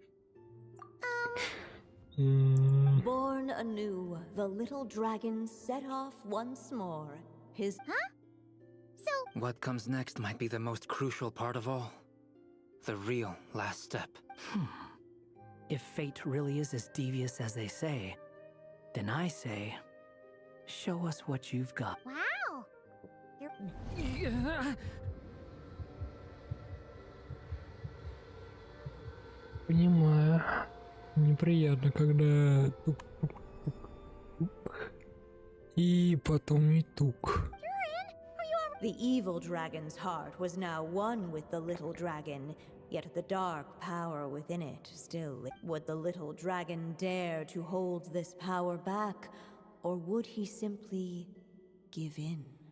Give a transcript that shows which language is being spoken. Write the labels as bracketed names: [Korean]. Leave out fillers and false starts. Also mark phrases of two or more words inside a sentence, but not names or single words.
[English] Born anew, the little dragon set off once more. His So, What comes next might be the most crucial part of all. The real last step. If fate really is as devious as they say, then I say, show us what you've got. wow! [Russian] Понимаю. Неприятно, когда тук-тук-тук-тук. И потом не тук. [English] The evil dragon's heart was now one with the little dragon, yet the dark power within it still lit. Would the little dragon dare to hold this power back, or would he simply give in?